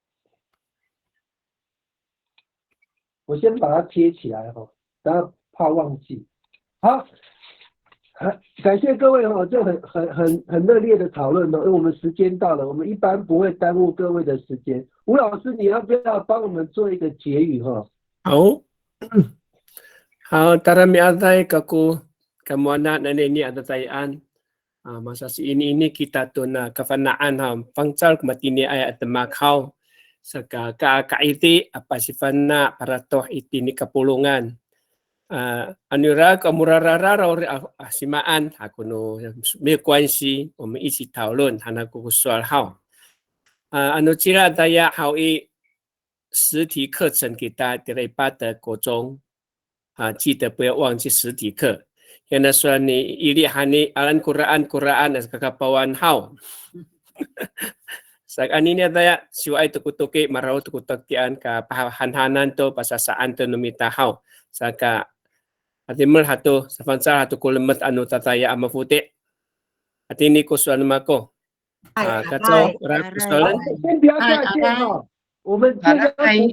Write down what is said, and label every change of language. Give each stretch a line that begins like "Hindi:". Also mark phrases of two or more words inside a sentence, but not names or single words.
Chinese: 我先把它贴起来哈，大家怕忘记。好，感谢各位哈，就很热烈的讨论哦，因为我们时间到了，我们一般不会耽误各位的时间。吴老师，你要不要帮我们做一个结语哈？
Amis: 好，tarami atai kaku kamuana naneni atatayaan. Masa ini kita tuna kafanaan ha pangcal matini ay at makhaw sa kaiti apa sifana para toh itini kapulungan. Anura kamurarara ori asimaan hakuno may
Chinese: 关系我们一起讨论
Amis: hanaku soal hao. Ano cira daya hao i
Chinese: 实体课程给大家礼拜的国中记得不要忘记实体课。
Amis: Yan aswa ni ilihani alan Quran as kakapawan hau. Sa anina daya siwa itu kutuki marau tukutakian ka pahanhanan to pasasaan to numitahaw. Saka atimul hatu sa fansa hatu kulemet anu tataya amafuti. At ini ko suan mako. Kacau,
Chinese: 先不要下线哈，我们现在